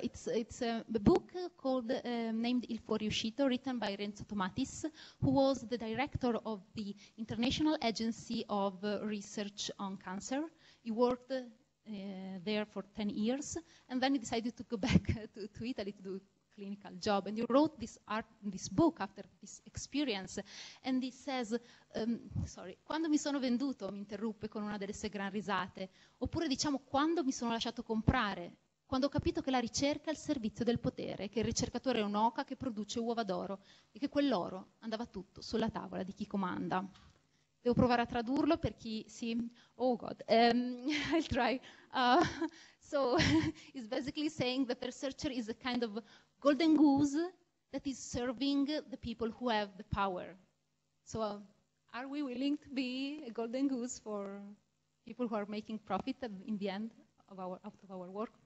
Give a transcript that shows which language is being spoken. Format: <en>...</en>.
<en>It's a book called, named Il Fuoriuscito, written by Renzo Tomatis, who was the director of the International Agency of Research on Cancer. He worked there for 10 years, and then he decided to go back to Italy to do a clinical job. And he wrote this book after this experience, and he says, sorry,</en> <it>quando mi sono venduto, mi interruppe con una delle sue gran risate, oppure diciamo quando mi sono lasciato comprare, quando ho capito che la ricerca è il servizio del potere, che il ricercatore è un'oca che produce uova d'oro e che quell'oro andava tutto sulla tavola di chi comanda. Devo provare a tradurlo per chi si...</it> <en>Oh God, I'll try. So it's basically saying that the researcher is a kind of golden goose that is serving the people who have the power. So are we willing to be a golden goose for people who are making profit in the end of our work?</en>